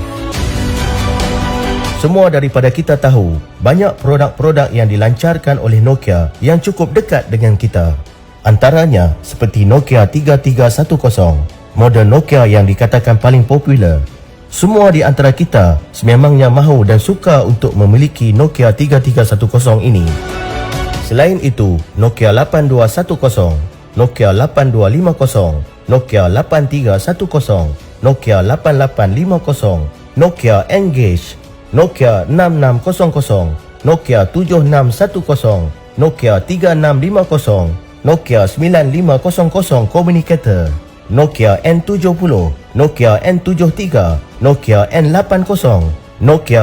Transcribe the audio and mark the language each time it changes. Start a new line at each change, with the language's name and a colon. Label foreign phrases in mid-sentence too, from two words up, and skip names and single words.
Malay: Semua daripada kita tahu, banyak produk-produk yang dilancarkan oleh Nokia yang cukup dekat dengan kita. Antaranya seperti Nokia 3310, model Nokia yang dikatakan paling popular. Semua di antara kita sememangnya mahu dan suka untuk memiliki Nokia 3310 ini. Selain itu, Nokia 8210, Nokia 8250, Nokia 8310, Nokia 8850, Nokia Engage, Nokia 6600, Nokia 7610, Nokia 3650, Nokia 9500 Communicator, Nokia N70, Nokia N73, Nokia N80, Nokia